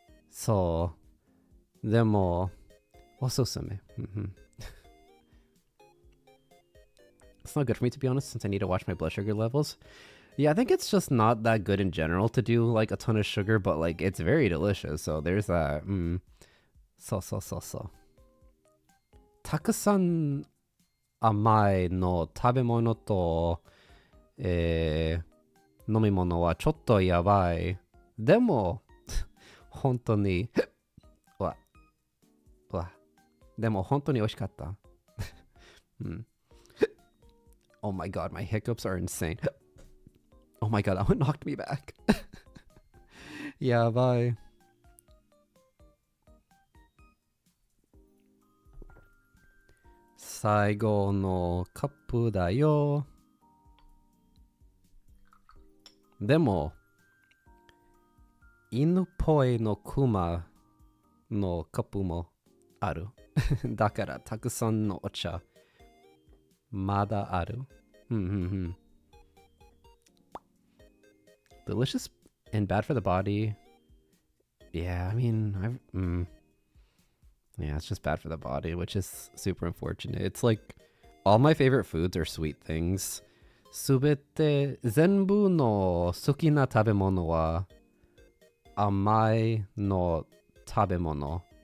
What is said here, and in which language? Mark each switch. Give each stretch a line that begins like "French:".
Japanese: そう。でも、おすすめ。
English: It's not good for me, to be honest, since I need to watch my blood sugar levels. Yeah, I think it's just not that good in general to do like a ton of sugar, but like it's very delicious. So there's that.
Japanese: そう。たくさん甘いの食べ物と、飲み物はちょっとやばい。でも、本当に、でも本当に美味しかった。
English: Oh my god, my hiccups are insane. Oh my god, that one knocked me back.
Japanese: やばい。最後のカップだよ。でも、犬っぽいのクマのカップもある。だからたくさんのお茶まだある。
English: Delicious and bad for the body. Yeah, I mean, yeah, it's just bad for the body, which is super unfortunate. It's like all my favorite foods are sweet things.
Japanese: すべて全部の好きな食べ物は甘いの食べ物。